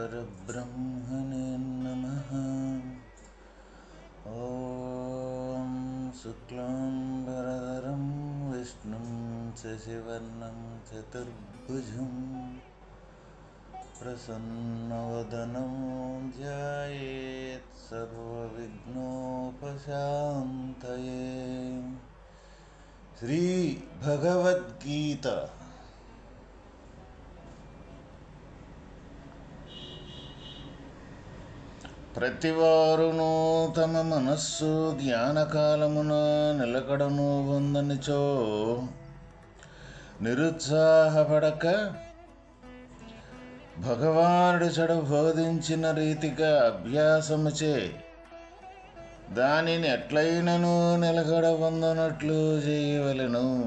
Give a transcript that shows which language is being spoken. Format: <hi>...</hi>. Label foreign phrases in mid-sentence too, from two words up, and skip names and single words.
<sa>श्रीगुरुपरब्रह्मणे नमः। ॐ शुक्लाम्बरधरं विष्णुं शशिवर्णं चतुर्भुजं प्रसन्नवदनं ध्यायेत् सर्वविघ्नोपशान्तये।</sa> <te>श्रीभगवद्गीता ప్రతివారును తమ మనస్సు ధ్యానకాలమున నిలకడను పొందనిచో నిరుత్సాహపడక భగవానుడు చెడు బోధించిన రీతిగా అభ్యాసముచే దానిని ఎట్లయినను నిలకడ పొందనట్లు చేయవలెను.</te>